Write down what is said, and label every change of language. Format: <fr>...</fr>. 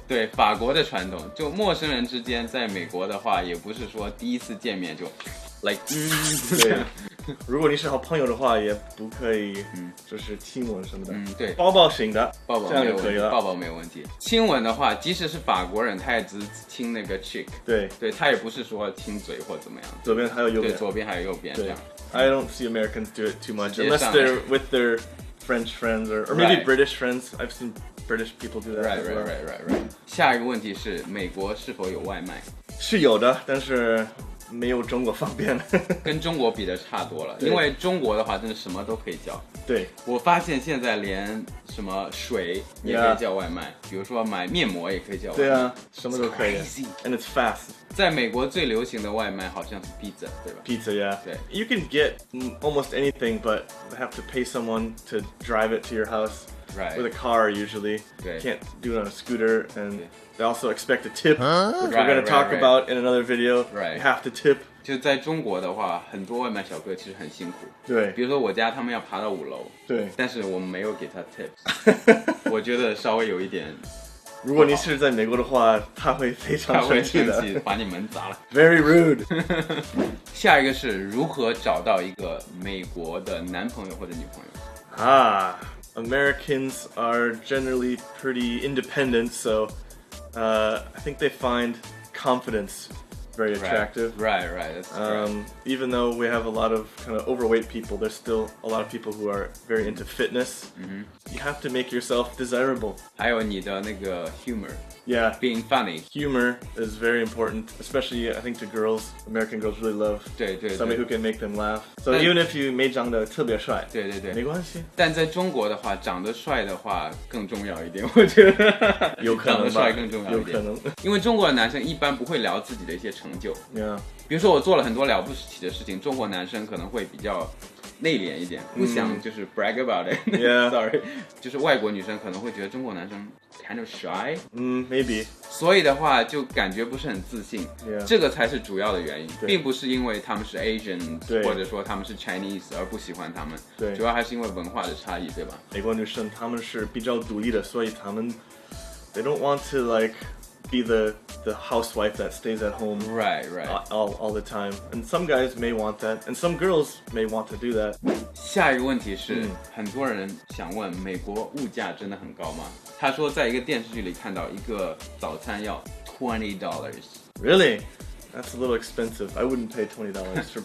<zh>对法国的传统，就陌生人之间在美国的话，也不是说第一次见面就 like 对。如果你是好朋友的话，也不可以，就是亲吻什么的。对，抱抱型的，抱抱这样就可以了。抱抱没有问题。亲吻的话，即使是法国人，他也只亲那个 cheek。对，他也不是说亲嘴或怎么样。左边还有右边。对，左边还有右边这样。</zh> <en>I don't see Americans do it too much unless they're with their French friends or maybe British friends. I've seen British people do that. Right.</en> <zh>下一个问题是，美国是否有外卖？是有的，但是没有中国方便。跟中国比的差多了，因为中国的话真的什么都可以叫。对，我发现现在连什么水也可以叫外卖，比如说买面膜也可以叫外卖。对啊，什么都可以。</zh> <en>And it's fast.</en> <zh>在美国最流行的外卖好像是 pizza， 对吧</zh> <en>？Pizza, yeah.</en> <zh>对</zh> <en>You can get almost anything, but have to pay someone to drive it to your house. Right. With a car usually. Okay. Can't do it on a scooter, and they also expect a tip, which we're going to talk about in another video. Right. You have to tip.</en> <zh>就在中国的话，很多外卖小哥其实很辛苦。对。比如说我家他们要爬到5楼。对。但是我们没有给他 tips。我觉得稍微有一点。如果你是在美国的话，他会非常生气的，把你门砸了。</zh> <en>Very rude.</en> <zh>下一个是如何找到一个美国的男朋友或者女朋友？</zh> <en>Americans are generally pretty independent, so I think they find confidence very attractive. Right. That's correct. Even though we have a lot of kind of overweight people, there's still a lot of people who are very into fitness. You have to make yourself desirable.</en> <zh>还有你的那个 humor.</zh> <en>Yeah. Being funny. Humor is very important, especially I think to girls. American girls really love</en> <zh>对</zh> <en>somebody who can make them laugh. So even if you</en> <zh>没长得特别帅，对没关系。但在中国的话，长得帅的话更重要一点，我觉得。有可能吧。长得帅更重要一点。有可能。因为中国的男生一般不会聊自己的一些成就。</zh> <en>Yeah.</en> <zh>比如说我做了很多了不起的事情，中国男生可能会比较内敛一点，不想就是</zh> <en>brag about it. Yeah. Sorry.</en> <zh>就是外国女生可能会觉得中国男生</zh> <en>kind of shy. Maybe.</en> <zh>所以的话就感觉不是很自信。</zh> <en>Yeah.</en> <zh>这个才是主要的原因，并不是因为他们是 Asian 或者说他们是 Chinese 而不喜欢他们。对，主要还是因为文化的差异，对吧？美国女生她们是比较独立的，所以她们</zh> <en>they don't want to like be the housewife that stays at home all the time. And some guys may want that, and some girls may want to do that.</en> <zh>下一个问题是，很多人想问，美国物价真的很高吗？他说在一个电视剧里看到一个早餐要$20。</zh> <en>Really? That's a little expensive. I wouldn't pay $20 for breakfast.</en>